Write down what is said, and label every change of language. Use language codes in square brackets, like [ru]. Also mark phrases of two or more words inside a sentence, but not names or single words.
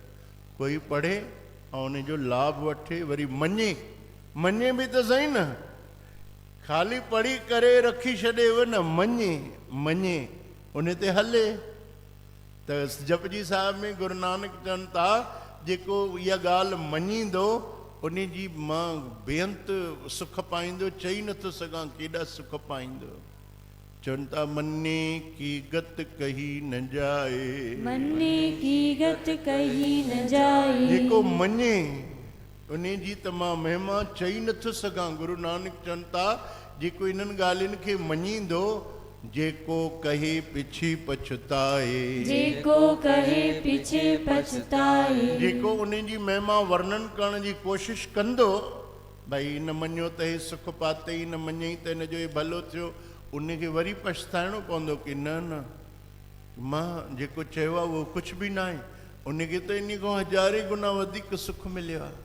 [sd] कोई पढ़े ऐं उन जो लाभ वठे, वरी मञे, मञे बि त सही न, ख़ाली पढ़ी करे रखी छॾेव न, मञे, मञे उन ते हले। त जपजी साहिब में गुरु नानक चवनि था जेको इहा ॻाल्हि मञींदो उन जी मां बेअंत सुख पाईंदो, चई नथो सघां केॾा सुख पाईंदो। [pa] चवनि था ਮੰਨੇ ਕੀ ਗਤ ਕਹੀ ਨ ਜਾਏ, ਮੰਨੇ ਕੀ ਗਤ ਕਹੀ ਨ ਜਾਏ। [sd] जेको मञे उन जी त मां महिमा चई नथो सघां। गुरु नानक चवनि था जेको इन्हनि ॻाल्हियुनि खे मञींदो, [pa] ਜੇਕੋ ਕਹੇ ਪਿਛੀ ਪਛਤਾਏ, ਜੇਕੋ ਕਹੇ ਪੀਛੇ ਪਛਤਾਏ। [sd] जेको उन जी महिमा वर्णन करण जी कोशिश कंदो, भई न मञियो त हे सुख पातई, न मञई त हिन जो हे भलो थियो, उनखे वरी पछताइणो पवंदो कि न न मां जेको चयो आहे उहो कुझु बि न आहे, उनखे त इन खां हज़ारे गुना वधीक सुख मिलियो आहे।